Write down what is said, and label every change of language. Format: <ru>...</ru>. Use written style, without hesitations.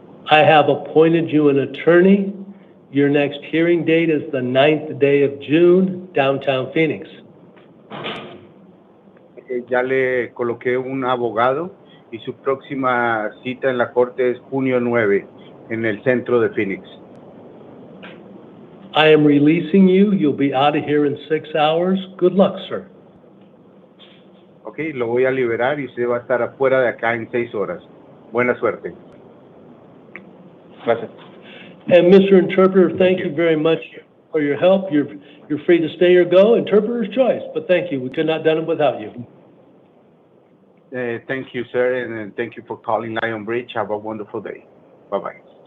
<en>I have appointed you an attorney. Your next hearing date is the 9th day of June, downtown Phoenix.</en> <es>Ya le coloqué un abogado y su próxima cita en la corte es junio 9 en el centro de Phoenix.</es> <en>I am releasing you. You'll be out of here in 6 hours. Good luck, sir.</en> <es>Ok, lo voy a liberar y usted va a estar afuera de acá en 6 horas. Buena suerte. Gracias.</es> <en>And Mr. Interpreter, thank you very much for your help. You're free to stay or go. Interpreter's choice, but thank you. We could not have done it without you. Thank you, sir, and thank you for calling Lion Bridge. Have a wonderful day. Bye-bye.</en>